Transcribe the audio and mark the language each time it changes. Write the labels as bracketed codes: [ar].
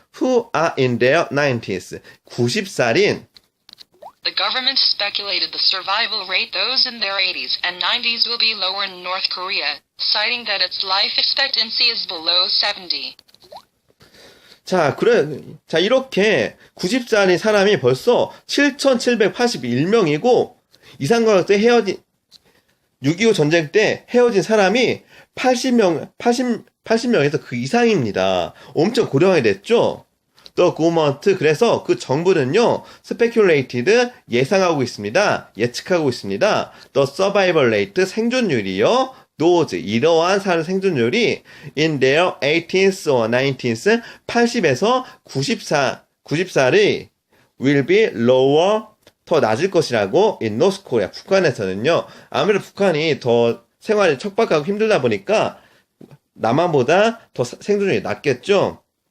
[en] Who are in their 90s, [ko] 90살인. [en] The government speculated the survival rate those in their 80s and 90s will be lower in North Korea, citing that its life expectancy is below 70. [ko] 자, 자, 이렇게 90살인 사람이 벌써 7,781명이고, 이산가족 때 6.25 전쟁 때 헤어진 사람이 80명에서 그 이상입니다. 엄청 고령하게 됐죠? [en] The government, [ko] 그래서 그 정부는요, speculated, 예상하고 있습니다. 예측하고 있습니다. [en] The survival rate, [ko] 생존율이요. [en] those, [ko] 이러한 사람 생존율이 [en] in their 18th or 19th, [ko] 80에서 94를 [en] will be lower, [ko] 더 낮을 것이라고 [en] in North Korea, [ko] 북한에서는요. 아무래도 북한이 더 생활이 척박하고 힘들다 보니까 남한보다 더 생존율이 낮겠죠.